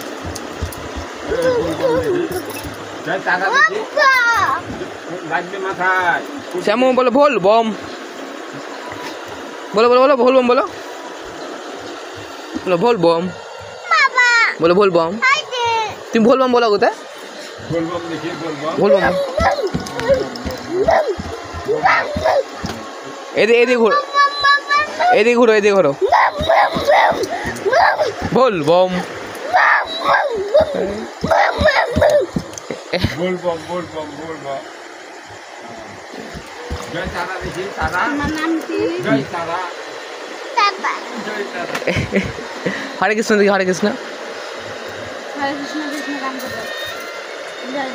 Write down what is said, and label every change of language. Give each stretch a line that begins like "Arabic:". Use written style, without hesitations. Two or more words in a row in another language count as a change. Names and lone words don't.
Bangla: শ্যামু বলো বল বম বলো বলো বলো বল বম বলো বলো বল বম বলো বল বম তুমি বল বম বলো কোথায় বল বম এদিকে ঘুরো এদিকে ঘুরো এদিকে ঘুরো বল বম
Hindi: बोल बम बोल बम बोल बम जय तारा देखिए तारा जय तारा जय तारा हरे कृष्ण देखिए हरे कृष्ण हरे कृष्ण कृष्ण राम बोलो जय राधा